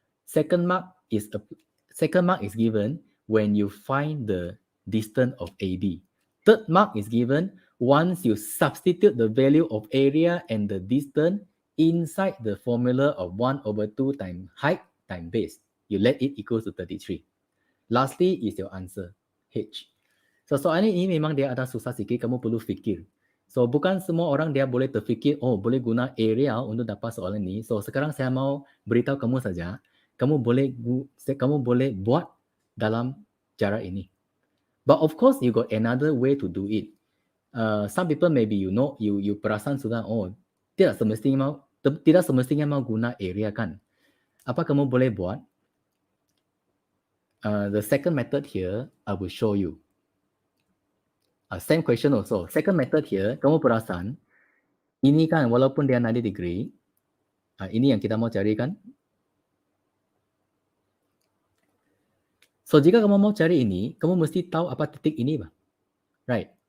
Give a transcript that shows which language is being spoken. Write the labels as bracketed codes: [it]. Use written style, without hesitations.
[en] Second mark is given when you find the distance of AB. Third mark is given once you substitute the value of area and the distance inside the formula of 1/2 times height times base. You let it equals to 33. Lastly is your answer, H. [ms] So soalan ini memang dia ada susah sikit, kamu perlu fikir. So bukan semua orang dia boleh terfikir, oh boleh guna area untuk dapat soalan ini. So sekarang saya mau beritahu kamu saja, kamu boleh buat dalam cara ini. [en] But of course you got another way to do it. Some people maybe you [ms] perasan sudah, oh tidak semestinya mau guna area kan. Apa kamu boleh buat? [en] The second method here, I will show you. Same question also. [ms] Second method here, kamu perasan, ini kan walaupun dia 90 degree, ini yang kita mau cari kan. So jika kamu mau cari ini, kamu mesti tahu apa titik ini, right?